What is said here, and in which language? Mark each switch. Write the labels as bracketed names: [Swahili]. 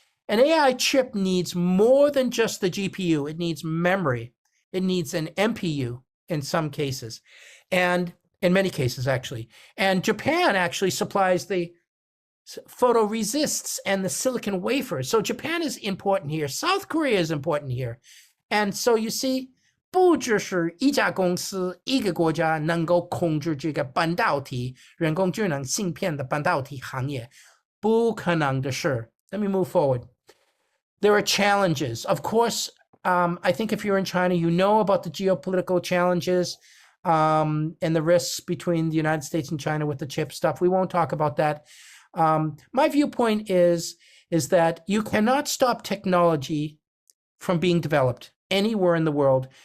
[English] An AI chip needs more than just the GPU. It needs memory. It needs an MPU in some cases, and in many cases actually. And Japan actually supplies the photoresists and the silicon wafers. So Japan is important here. South Korea is important here. And so you see, [Chinese] 不只是一家公司、一个国家能够控制这个半导体、人工智能芯片的半导体行业，不可能的事。 [English] Let me move forward. There are challenges. Of course, I think if you're in China, you know about the geopolitical challenges and the risks between the United States and China with the chip stuff. We won't talk about that. My viewpoint is that you cannot stop technology from being developed anywhere in the world.